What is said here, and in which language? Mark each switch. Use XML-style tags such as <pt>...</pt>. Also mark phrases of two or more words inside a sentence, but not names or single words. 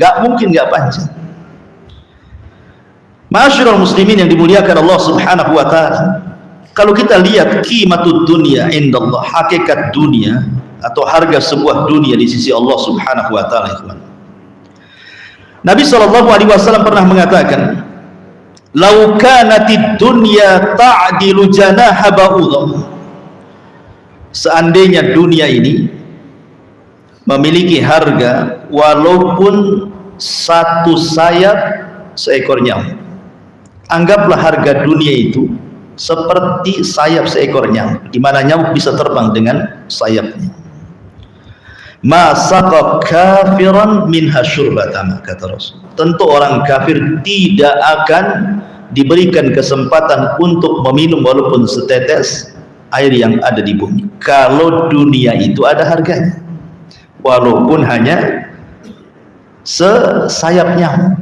<id>Enggak mungkin enggak panjang.</id> <ar>معاشر المسلمين</ar> <id>yang dimuliakan</id> <ar>الله سبحانه وتعالى,</ar> <id>kalau kita lihat</id> <ar>قيمة الدنيا عند الله,</ar> <id>hakikat dunia atau harga sebuah dunia di sisi</id> <ar>الله سبحانه وتعالى,</ar> <id>Nabi</id> <ar>صلى الله عليه وسلم</ar> <id>pernah mengatakan,</id> <ar>"لو كانت الدنيا تعدل جناح بعوضة."</ar> <id>Seandainya dunia ini memiliki harga walaupun satu sayap seekor nyamuk. Anggaplah harga dunia itu seperti sayap seekor nyamuk, di mana nyamuk bisa terbang dengan sayapnya.</id> <ar>ما سقى كافرا منها شربة ماء,</ar> <id>kata Rasul. Tentu orang kafir tidak akan diberikan kesempatan untuk meminum walaupun setetes air yang ada di bumi, kalau dunia itu ada harganya, walaupun hanya sesayap nyamuk.</id>